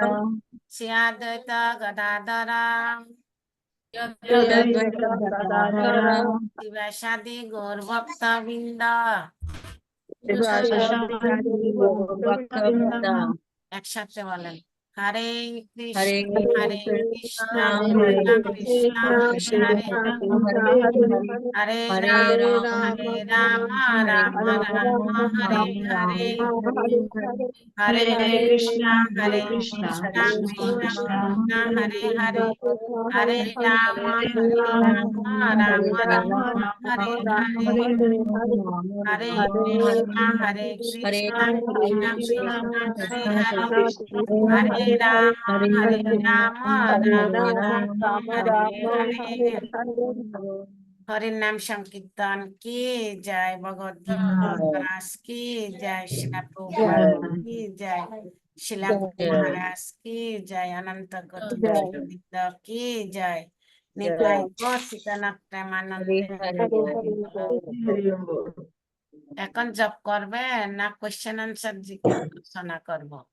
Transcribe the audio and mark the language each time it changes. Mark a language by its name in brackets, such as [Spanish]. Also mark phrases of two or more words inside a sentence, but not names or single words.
[Bangla] শ্রী অদ্বৈত গদাধর Advaita Gadadhara শিবাসাদি গৌর ভক্ত বৃন্দ Shivashanti Bhakta. একসাথে বলেন, হরে কৃষ্ণ Hare হরে কৃষ্ণ Hare কৃষ্ণ কৃষ্ণ হরে হরে, হরে Hare রাম Ram, হরে রাম রাম রাম হরে হরে, হরে কৃষ্ণ হরে কৃষ্ণ কৃষ্ণ কৃষ্ণ হরে হরে, হরে রাম রাম রাম হরে হরে, হরে কৃষ্ণ Hare কৃষ্ণ কৃষ্ণ হরে হরে, হরে রাম রাম হরে হরে। হরির নাম সংকীর্তন কি জয়, ভগবদ গীতা মহারাজ কি জয়, শিলা প্রভুপাদ কি জয়, শিলা গুরু মহারাজ কি জয়, অনন্ত কোটি বৈষ্ণববৃন্দ কি জয়, নিতাই গৌর সীতানাথ এখন জব করবে না [English] question answer [Bangla] জিজ্ঞাসা করবো?